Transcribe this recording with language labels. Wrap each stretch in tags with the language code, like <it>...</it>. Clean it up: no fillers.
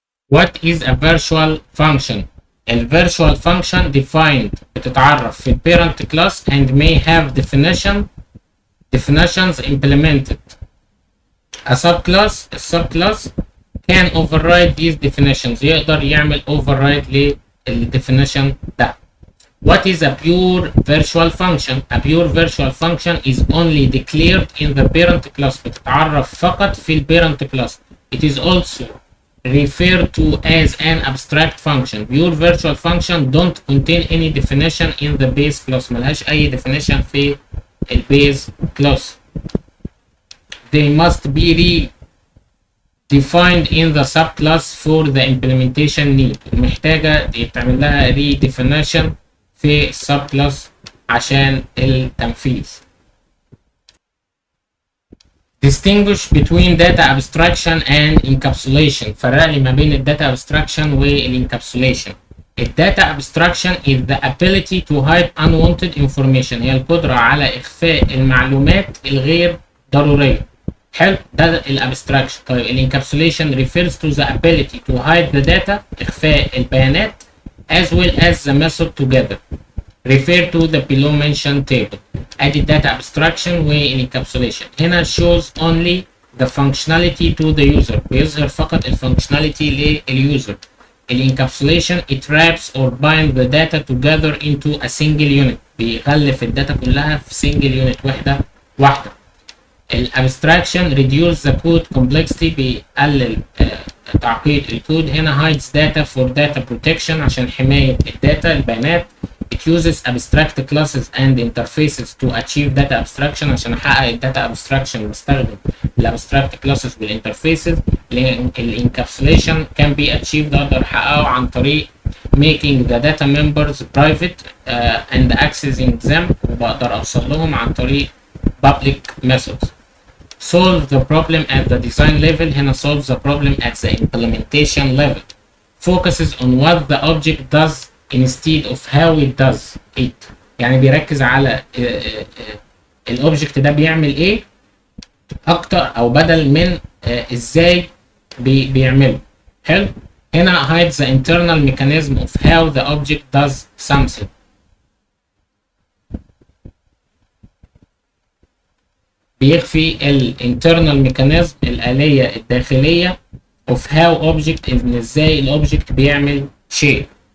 <en>What is a virtual function? A virtual function defined</en> <ar>بتتعرف في</ar> <en>parent class and may have definitions implemented. A subclass can override these definitions.</en> <ar>يقدر يعمل override للدefinition ده.</ar> <en>What is a pure virtual function? A pure virtual function is only declared in the parent class.</en> <ar>بتتعرف فقط في parent class.</ar> <en>It is also referred to as an abstract function. Pure virtual function don't contain any definition in the base class.</en> <ar>ملهاش أي definition في base class.</ar> <en>They must be redefined in the subclass for the implementation need.</en> <ar>محتاجة يتعمل لها redefinition في subclass عشان التنفيذ.</ar> <en>Distinguish between data abstraction and encapsulation.</en> <ar>فرق لي ما بين الداتا abstraction والencapsulation.</ar> <en>الداتا abstraction is the ability to hide unwanted information.</en> <ar>هي القدرة على إخفاء المعلومات الغير ضرورية. حلو، ده الابستراكشن.</ar> <en>طيب الانكابسوليشن refers to the ability to hide the data،</en> <ar>إخفاء البيانات</ar> <en>as well as the method together. Refer to the below mentioned table. ادي data abstraction والencapsulation. هنا shows only the functionality to the user.</en> <ar>بيظهر فقط الفانكشناليتي لليوزر.</ar> <en>الencapsulation it wraps or binds the data together into a single unit.</en> <ar>بيغلف الداتا كلها في single unit، وحدة واحدة.</ar> <en>الابستراكشن reduce the code complexity،</en> <ar>بيقلل تعقيد الكود.</ar> <en>هنا hides data for data protection،</en> <ar>عشان حماية الداتا البيانات.</ar> <en>It uses abstract classes and interfaces to achieve data abstraction.</en> <ar>عشان احقق الداتا abstraction بستخدم الابستراكت classes والinterfaces.</ar> <en>الانكابسوليشن can be achieved،</en> <ar>اقدر احققه عن طريق</ar> <en>making the data members private and accessing them،</en> <ar>وبقدر اوصل لهم عن طريق</ar> <en>public methods. Solve the problem at the design level. هنا solve the problem at the implementation level. Focuses on what the object does instead of how it does it.</en> <ar>يعني بيركز على الاوبجكت ده بيعمل ايه اكتر، او بدل من ازاي بيعمله. حلو.</ar> <en>هنا hides the internal mechanism of how the object does something.</en> <ar>بيخفي internal mechanism الآلية الداخلية</ar> <en>of how object،</en> <ar>إن ازاي الأوبجكت بيعمل شيء.</ar>